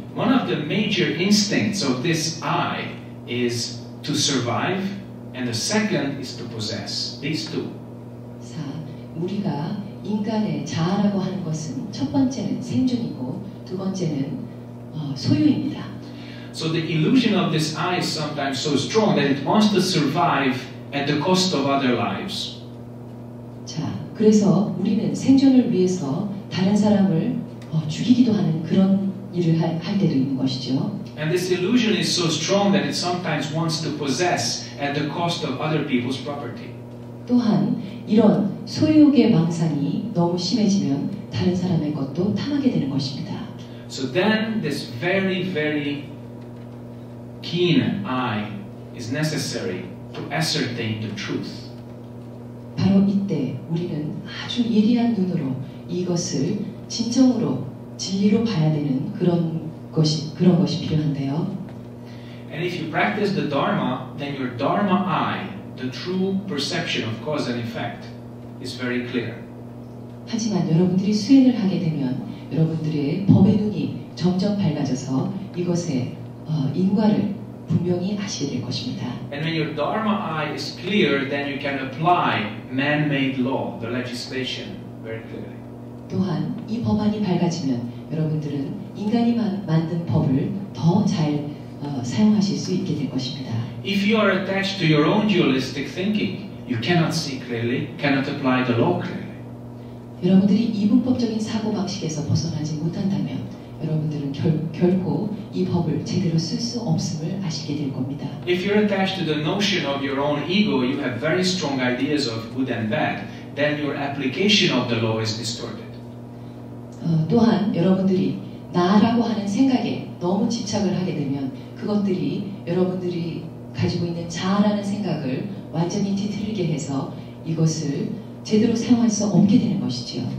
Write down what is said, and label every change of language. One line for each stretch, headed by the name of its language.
English: One of the major instincts of this I is to survive, and the second is to possess. These two.
Korean: 자, 우리가 인간의 자아라고 하는 것은 첫 번째는 생존이고 두 번째는 소유입니다.
English: So the illusion of this I is sometimes so strong that it wants to survive at the cost of other lives.
Korean: 자, 그래서 우리는 생존을 위해서 다른 사람을 죽이기도 하는 그런 일을 할 때도 있는 것이죠.
English: And this illusion is so strong that it sometimes wants to possess at the cost of other people's property.
Korean: 또한 이런 소유욕의 망상이 너무 심해지면 다른 사람의 것도 탐하게 되는 것입니다.
English: So then this very, very keen eye is necessary to ascertain the truth.
Korean: 바로 이때 우리는 아주 예리한 눈으로 이것을 진정으로 진리로 봐야 되는 그런 것이 필요한데요.
English: And if you practice the Dharma, then your Dharma eye, the true perception of cause and effect, is very clear.
Korean: 하지만 여러분들이 수행을 하게 되면 여러분들의 법의 눈이 점점 밝아져서 이것의 인과를 분명히 아시게 될 것입니다.
English: And when your Dharma eye is clear, then you can apply man-made law, the legislation, very clearly.
Korean: 또한 이 법안이 밝아지면 여러분들은 인간이 만든 법을 더 잘 사용하실 수 있게 될 것입니다.
English: If you are attached to your own dualistic thinking, you cannot see clearly, cannot apply the law clearly.
Korean: 여러분들이 이분법적인 사고방식에서 벗어나지 못한다면 여러분들은 결코 이 법을 제대로 쓸 수 없음을 아시게 될 겁니다.
English: If you're attached to the notion of your own ego, you have very strong ideas of good and bad, then your application of the law is distorted.
Korean: 또한 여러분들이 나라고 하는 생각에 너무 집착을 하게 되면 그것들이 여러분들이 가지고 있는 자아라는 생각을 완전히 뒤틀리게 해서 이것을 제대로 사용할 수 없게 되는 것이지요.